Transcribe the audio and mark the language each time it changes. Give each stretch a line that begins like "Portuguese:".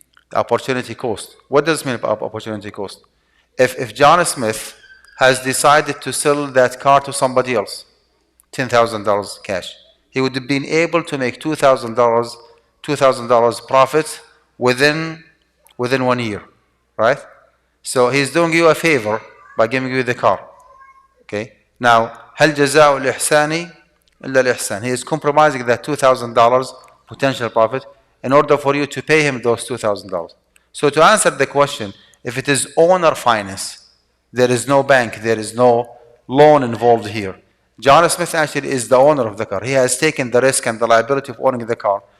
English: The opportunity cost. What does it mean by opportunity cost? If John Smith has decided to sell that car to somebody else, $10,000 cash, he would have been able to make $2,000 profit within 1 year, right? So he's doing you a favor by giving you the car. Okay. Now,
Arabic: هل جزاء الإحسان إلا الإحسان.
English: He is compromising that $2,000 potential profit in order for you to pay him those $2,000. So to answer the question, if it is owner finance, there is no bank, there is no loan involved here. John Smith actually is the owner of the car. He has taken the risk and the liability of owning the car.